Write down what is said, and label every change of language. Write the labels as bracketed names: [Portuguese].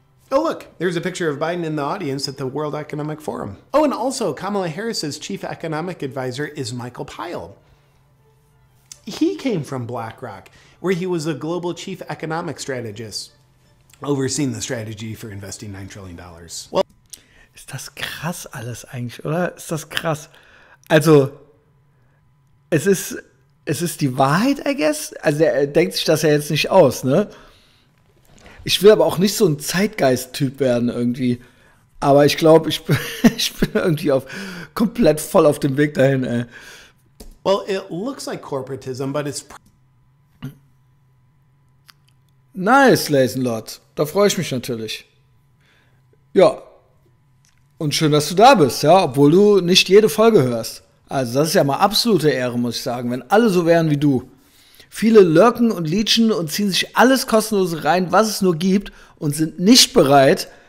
[English] Oh, look, there's a picture of Biden in the audience at the World Economic Forum. Oh, and also Kamala Harris's chief economic advisor is Michael Pyle. He came from BlackRock, where he was a global chief economic strategist, overseeing the strategy for investing $9 trillion. Well, [German] ist das krass alles eigentlich, oder? Ist das krass? Also, es ist die Wahrheit, [English] I guess. [German] Also, er denkt sich das ja jetzt nicht aus, ne? Ich will aber auch nicht so ein Zeitgeist-Typ werden irgendwie. Aber ich glaube, ich bin irgendwie komplett voll auf dem Weg dahin, ey. [English] Well, it looks like corporatism, but it's... Nice, Lasenlord. [German] Da freue ich mich natürlich. Ja. Und schön, dass du da bist, ja, obwohl du nicht jede Folge hörst. Also das ist ja mal absolute Ehre, muss ich sagen, wenn alle so wären wie du. Viele lurken und leechen und ziehen sich alles Kostenlose rein, was es nur gibt, und sind nicht bereit,